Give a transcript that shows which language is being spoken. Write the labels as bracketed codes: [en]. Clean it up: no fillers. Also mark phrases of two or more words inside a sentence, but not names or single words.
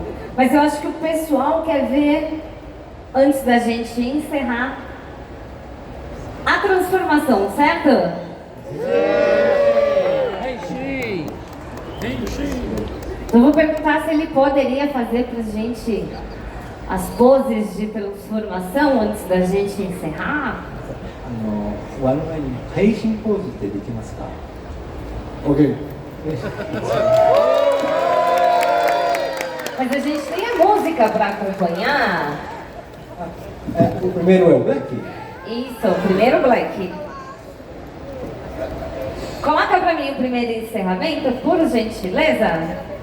[pt] Mas eu acho que o pessoal quer ver, antes da gente encerrar, a transformação, certo? Eu vou perguntar se ele poderia fazer pra gente as poses de transformação antes da gente encerrar. [ja] 我々に配信ポーズってできますか。 OK。 [pt] Mas a gente tem a música para acompanhar. O primeiro é o Black? Isso, o primeiro Black. Coloca para mim o primeiro encerramento, por gentileza.